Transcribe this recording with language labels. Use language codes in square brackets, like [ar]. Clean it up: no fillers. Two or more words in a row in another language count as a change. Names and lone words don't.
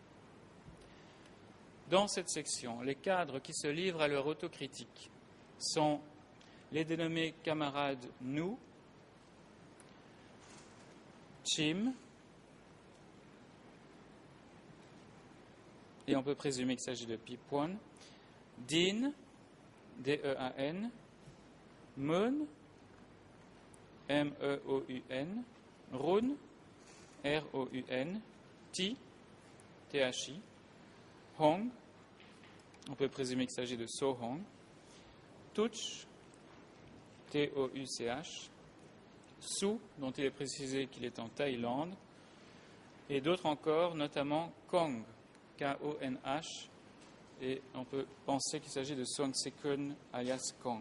[fr] Dans cette section, les cadres qui se livrent à leur autocritique sont les dénommés camarades nous, Chim, et on peut présumer qu'il s'agit de Pipon, Dean, D-E-A-N, Meun, M-E-O-U-N, Run, R-O-U-N, Ti, T-H-I, Hong, on peut présumer qu'il s'agit de So Hong, Touch, T-O-U-C-H, Su, dont il est précisé qu'il est en Thaïlande, et d'autres encore, notamment Kong, K-O-N-H, et on peut penser qu'il s'agit de Song Se-kun, alias Kong.